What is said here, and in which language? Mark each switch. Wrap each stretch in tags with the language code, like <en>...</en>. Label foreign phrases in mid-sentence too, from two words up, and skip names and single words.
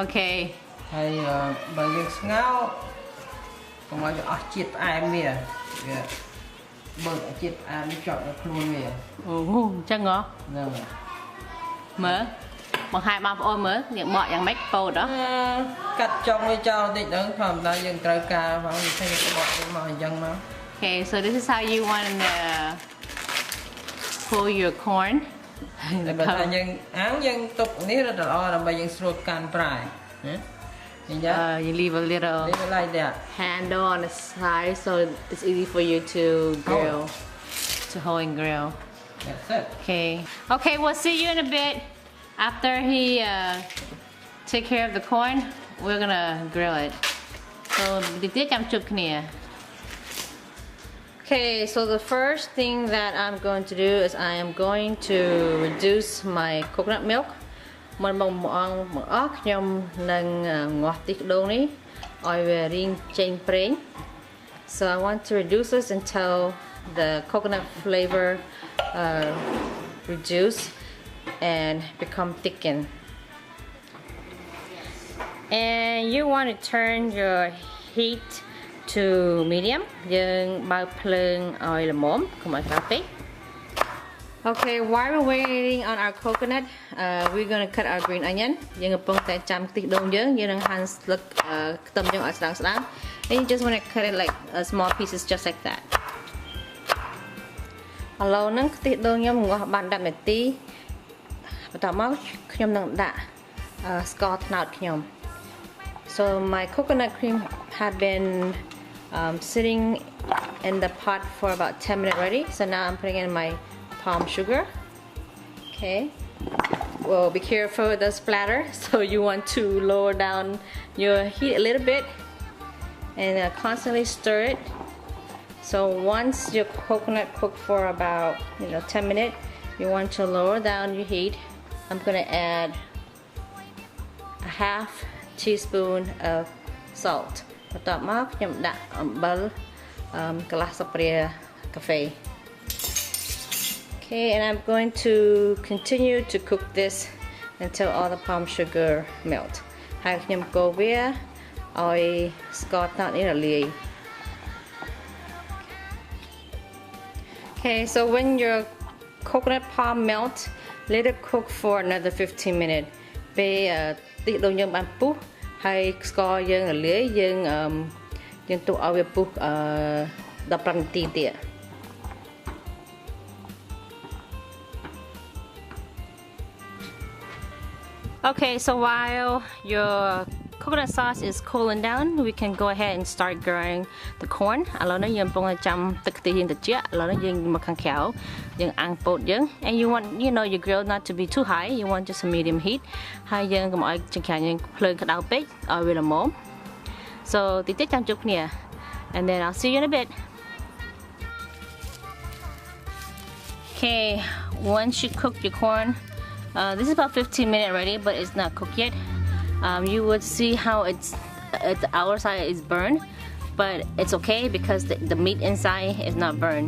<km>ខេហើយបើយើងស្ងោរកុំឲ្យវាអស់ជាតិផ្អែមវាបើជាតិផ្អែមនេះជាប់នៅខ្លួនវាអូអញ្ចឹងហ៎ហ្នឹងមើលបង្ហាញបងប្អូនមើលយើងបកយ៉ាងម៉េចពោតហ៎កាត់ចុងវាចោលតិចទៅធម្មតាយើងត្រូវការផងវាឃើញបកមកអញ្ចឹងមក</km> <en>Okay, so this is how you want to pull your corn</en> <km>តែបើថាយើងអាំងយើងទុកនេះ</km> <vi>rất là</vi> <km>ល្អដើម្បីយើងស្រួលកាន់ប្រែណា</km> <en>you leave a little like that handle on the side so it's easy for you to grill, to hold and grill. That's it. Okay, we'll see you in a bit after he take care of the corn. We're gonna grill it. So, okay, so the first thing that I'm going to do is I am going to reduce my coconut milk.</en> <km>មុនបងអស់ខ្ញុំនឹងងាស់ខ្ទិះដូងនេះឲ្យវារីងចេញប្រេង</km> <en>So I want to reduce this until the coconut flavor reduce and become thickened. And you want to turn your heat to medium</en> <km>យើងបើកភ្លើងឲ្យល្មមកុំឲ្យក្តៅពេក</km> <en>Okay, while we're waiting on our coconut, we're gonna cut our green onion.</en> <km>យើងកំពុងតែចាំខ្ទិះដូងយើងនឹងហាន់ស្លឹកខ្ទឹមយើងឲ្យស្ដើង</km> <en>And you just want to cut it like small pieces just like that.</en> <km>ឥឡូវហ្នឹងខ្ទិះដូងខ្ញុំងាស់បាន10នាទីបន្ទាប់មកខ្ញុំនឹងដាក់ស្ករត្នោតខ្ញុំ</km> <en>So my coconut cream had been sitting in the pot for about 10 minutes already. So now I'm putting in my palm sugar. Okay, well, be careful with the splatter, so you want to lower down your heat a little bit and constantly stir it. So once your coconut cooked for about 10 minutes, you want to lower down your heat. I'm gonna add a half teaspoon of salt.</en> <km>បន្ទាប់មកខ្ញុំដាក់អំបិលកន្លះស្លាបព្រាកាហ្វេ</km> <en>Okay, and I'm going to continue to cook this until all the palm sugar melt.</en> <km>ហើយខ្ញុំកូរវាឲ្យស្ករត្នោតនេះរលាយ</km> <en>Okay, so when your coconut palm melt, let it cook for another 15 minutes.</en> <km>ពេលខ្ទិះដូងយើងបានពុះហើយស្ករយើងរលាយយើងទុកឲ្យវាពុះ15នាទីទៀត</km> <en>Okay, so while your coconut sauce is cooling down, we can go ahead and start grilling the corn.</en> <km>ឥឡូវនេះយើងកំពុងតែចាំទឹកខ្ទិះយើងត្រជាក់ឥឡូវនេះយើងមកខាងក្រៅយើងអាំងពោតយើង</km> <en>and you want your grill not to be too high, you want just a medium heat</en> <km>ហើយយើងកុំឲ្យចង្ក្រានយើងភ្លើងក្តៅពេកឲ្យវាល្មម</km> <en>So</en> <km>តិចតិចចាំជួបគ្នា</km> <en>and then I'll see you in a bit. Okay, once you cook your corn, this is about 15 minutes already, but it's not cooked yet. You would see how it's the outside is burned, but it's okay because the meat inside is not burned.</en>